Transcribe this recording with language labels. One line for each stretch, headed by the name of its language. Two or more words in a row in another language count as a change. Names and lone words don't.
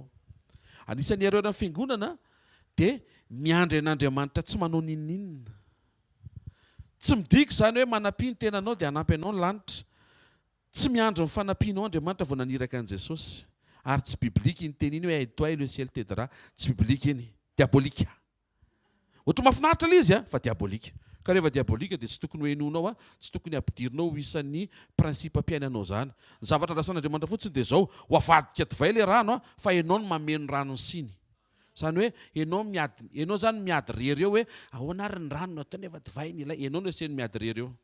Malagasy: Anisan'ny ireo amin'ny fiangonana dia miandry an'Andriamanitra tsy manao ninninna. Tsy midika izany hoe manampy ny tenanao dia hanampy anao ny lanitra. Tsy miandro ny fanampianao Andriamanitra vao naniraka an'i Jesosy. Ary tsy biblika iny teny iny hoe
French: aide-toi le ciel t'aidera.
Malagasy: Tsy biblika iny, diabolika. Ohatry mahafinaritra ilay izy fa diabolika. Ka rehefa diabolika dia tsy tokony ho henonao, tsy tokony ampidirinao ho isan'ny prinsipa ampiainanao izany. Ny zavatra andrasan'Andriamanitra fotsiny dia izao, ho avadika divay ilay rano fa ianao no mameno rano ny siny. Izany hoe ianao zany miady rery eo hoe ahoana ary ny rano natao nefa divay ny ilay, ianao no asiany miady rery eo.